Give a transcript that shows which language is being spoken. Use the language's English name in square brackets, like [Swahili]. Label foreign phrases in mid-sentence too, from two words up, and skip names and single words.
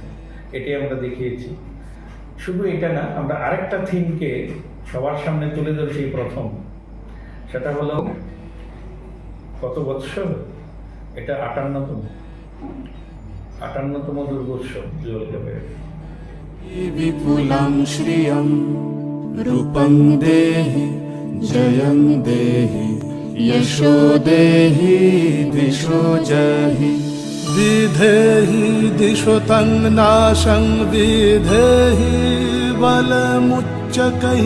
[Bangla] এটাই আমরা দেখিয়েছি। শুধু এটা না, আমরা আরেকটা থিমকে সবার সামনে তুলে ধরেছি প্রথম, সেটা হলো কত বৎসর, এটা 58তম দুর্গোৎসব জুয়েল ক্লাবের। [Sanskrit] विपुलं श्रियं रूपं देहि जयं देहि यशो देहि दिशो जहि। विधेहि दिशो तं नाशं विधेहि बलमुच्चकैः।